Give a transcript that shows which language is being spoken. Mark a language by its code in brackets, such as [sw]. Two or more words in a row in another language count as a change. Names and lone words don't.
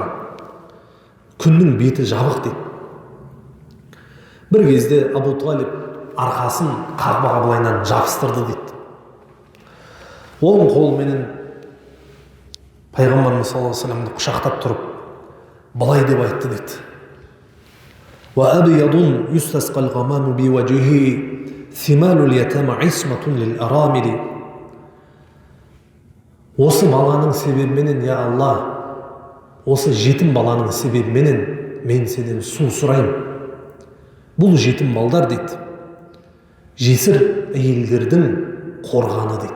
[kk] Күннің беті жабық дейді. Бір кезде Абу Талиб арқасын Қағбаға былайынан жабыстырды дейді. Оң қолменен пайғамбарымыз [ar] صلى الله عليه وسلم [kk] құшақтап тұрып, былай деп айтты дейді. [ar] وَأَبْيَضٌ يُسْتَسْقَى الْغَمَامُ بِوَجْهِهِ ثِمَالُ الْيَتَامَ عِصْمَةٌ لِلْأَرَامِلِ. [kk] Осы баланың себебіменен, я Алла, осы жетім баланың себебіменен мен сенен су сұрайым. Бұл жетім балдар дейді, жесір әйелдердің қорғаны дейді.